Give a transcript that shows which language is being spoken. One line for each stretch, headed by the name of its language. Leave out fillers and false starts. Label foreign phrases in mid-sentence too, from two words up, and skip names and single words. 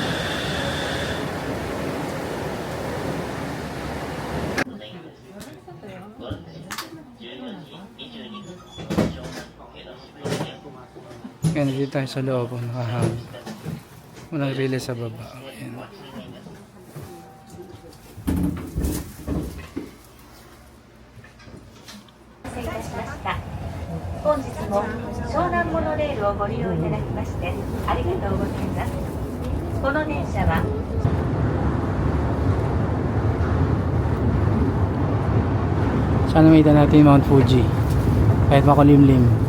Filipino: Yan, dito tayo sa loob. Nakahang. Walang relay sa baba. Ayan.
Japanese: 本日も湘南モノレールをご利用いただきましてありがとうございます。この電車は
Filipino: Sana may dala natin Mount Fuji kahit makulimlim.